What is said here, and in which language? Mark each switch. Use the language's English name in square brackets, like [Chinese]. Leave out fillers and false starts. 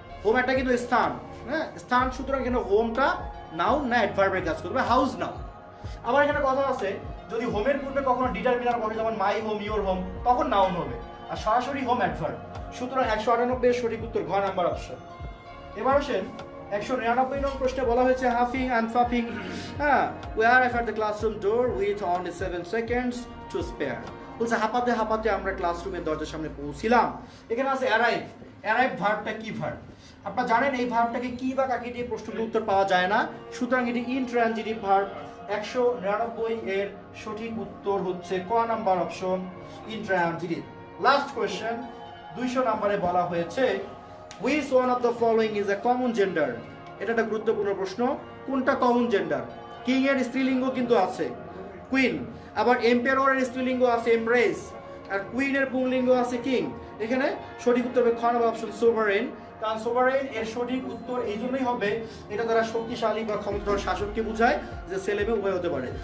[Bangla] Home একটা কিন্তু স্থান, হ্যাঁ স্থান, সুতরাং এখানে হোমটা নাউন না অ্যাডভার্বের কাজ করবে, হাউস নাও। আবার এখানে কথা আছে যদি হোমের পূর্বে কখনো ডিটারমিনার বসে, যেমন মাই হোম, ইওর হোম, তখন নাউন হবে, আর সরাসরি হোম অ্যাডভার্ব। সুতরাং 198 এর সঠিক উত্তর ঘ নাম্বার অপশন। এবার আসেন 199 নং প্রশ্নে বলা হয়েছে [English] huffing and puffing, [Bangla] হ্যাঁ [English] we arrive at the classroom door with only 7 seconds to spare। [Bangla] বলছে হাঁপাতে হাঁপাতে আমরা ক্লাসরুমের দরজার সামনে পৌঁছিলাম। এখানে আছে অ্যারাইভ, অ্যারাইভ ভার্বটা কি ভার্ব? আপনারা জানেন এই ভার্বটাকে কি বা কাকে দিয়ে প্রশ্নের উত্তর পাওয়া যায় না, সুতরাং এটি ইনট্রানজিটিভ ভার্ব। 199 এর সঠিক উত্তর হচ্ছে ক number option intransitive. [English] last question [Bangla] 200 নম্বরে বলা হয়েছে [English] which one of the following is a common gender? [Bangla] এটা একটা গুরুত্বপূর্ণ প্রশ্ন, কোনটা কমন জেন্ডার? কিং এর স্ত্রীলিঙ্গ কিন্তু আছে কুইন, আবার এম্পায়ারের স্ত্রীলিঙ্গ আছে এমপ্রেস, আর কুইনের পুংলিঙ্গ আছে কিং। এখানে সঠিক উত্তর হবে খ নাম্বার অপশন সোভারেন। কারণ সোভারেন এর সঠিক উত্তর এই জন্যই হবে, এটা তারা শক্তিশালী বা ক্ষমতাধর শাসককে বোঝায়, যে ছেলে মেয়ে উভয় হতে পারে।